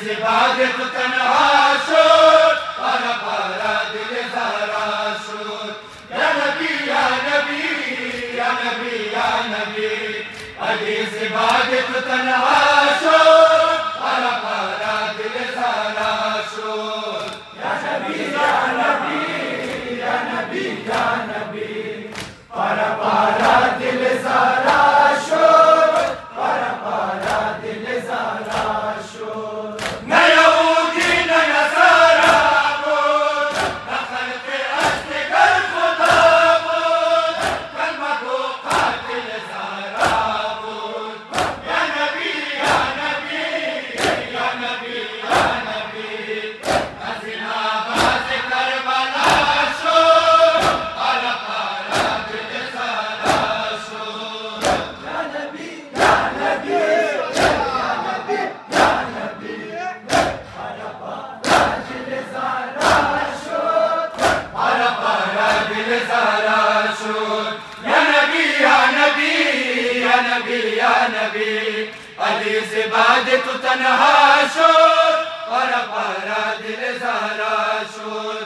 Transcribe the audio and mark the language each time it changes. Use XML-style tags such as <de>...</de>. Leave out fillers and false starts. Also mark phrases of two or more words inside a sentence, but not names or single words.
<fa>بعد تو تنها شد، پارا پارا دل زارا شد.</fa> <ar>یا نبی یا نبی یا نبی یا نبی،</ar> <fa>علی سے بعد تو تنہا شد، پارا پارا دل زارا شد.</fa> <ar>یا نبی یا نبی یا نبی یا نبی،</ar> <fa>پارا پارا دل زارا شد، پارا پارا دل زارا شد. نہ یہودی نہ نصارا بود، نہ خلق اصل گر خدا بود، کلمہ کو قاتل زارا بود.</fa> <ar>یا نبی یا نبی یا نبی یا نبی،</ar> <fa>حسین آباد کربلا شد، پارا پارا دل زارا شد.</fa> <ar>یا نبی یا نبی یا نبی یا نبی،</ar> <fa>پارا پارا دل زارا شد، پارا پارا دل زارا شد.</fa> <ar>یا نبی یا نبی یا نبی یا نبی،</ar> <fa>علی سے بعد تو تنہا شد، پارا پارا دل زارا شد.</fa>